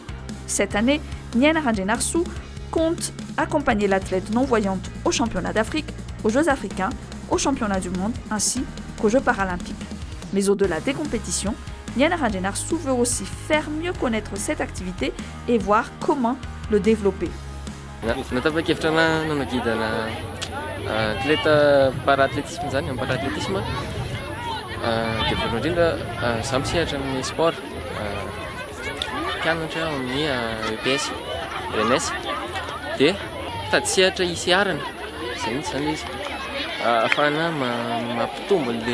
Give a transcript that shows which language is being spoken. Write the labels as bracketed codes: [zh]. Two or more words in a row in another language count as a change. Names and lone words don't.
[fr] Cette année, Nyaina Rangenarsu compte accompagner l'athlète non-voyante aux championnats d'Afrique, aux Jeux africains, aux championnats du monde ainsi qu'aux Jeux paralympiques. Mais au-delà des compétitions, Nyaina Rangenarsu veut aussi faire mieux connaître cette activité et voir comment le développer. [mg] Natapa-kevitra nanagidana [fr] athlète para-athlétisme [mg] zany, amin'ny para-athlétisme dia voalohany indrindra zaho misehatra amin'ny sport mpianatra amin'ny EPS, ENS dia tady sehatra hiseharana izay mihitsy zany izy ahafahana mampitombo